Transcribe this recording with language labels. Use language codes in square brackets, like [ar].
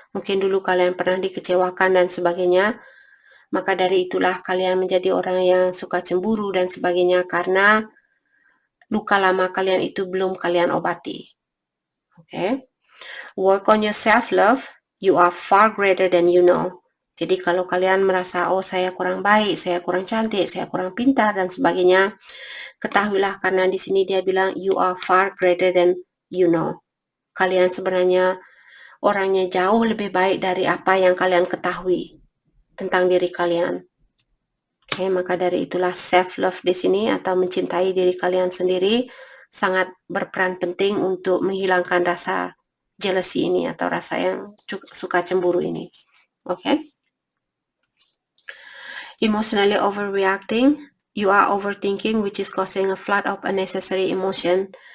[id] Mungkin dulu kalian pernah dikecewakan dan sebagainya. Maka dari itulah kalian menjadi orang yang suka cemburu dan sebagainya karena luka lama kalian itu belum kalian obati. [en] Okay? Work on your self-love. You are far greater than you know. [id] Jadi kalau kalian merasa, oh saya kurang baik, saya kurang cantik, saya kurang pintar dan sebagainya, ketahuilah karena di sini dia bilang [en] you are far greater than you know. [id] Kalian sebenarnya orangnya jauh lebih baik dari apa yang kalian ketahui tentang diri kalian. Oke, maka dari itulah self-love di sini atau mencintai diri kalian sendiri sangat berperan penting untuk menghilangkan rasa jealousy ini atau rasa yang suka cemburu ini. Oke. [en] Emotionally overreacting, you are overthinking which is causing a flood of unnecessary emotion.